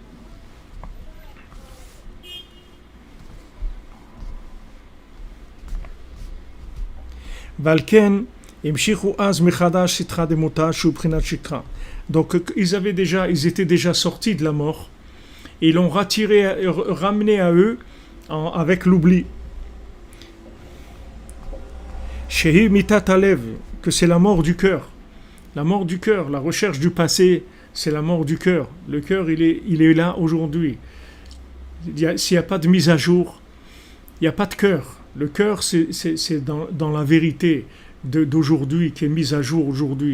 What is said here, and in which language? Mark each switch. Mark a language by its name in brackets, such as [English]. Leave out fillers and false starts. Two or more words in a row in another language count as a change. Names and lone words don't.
[French] Valken, donc ils étaient déjà sortis de la mort et ils l'ont ramené à eux avec l'oubli. [Hebrew] שהיא מיתת הלב, [French] que c'est la mort du cœur. La mort du cœur, la recherche du passé, c'est la mort du cœur. Le cœur, il est là aujourd'hui. S'il n'y a pas de mise à jour, il n'y a pas de cœur. Le cœur, c'est dans la vérité d'aujourd'hui, qui est mise à jour aujourd'hui.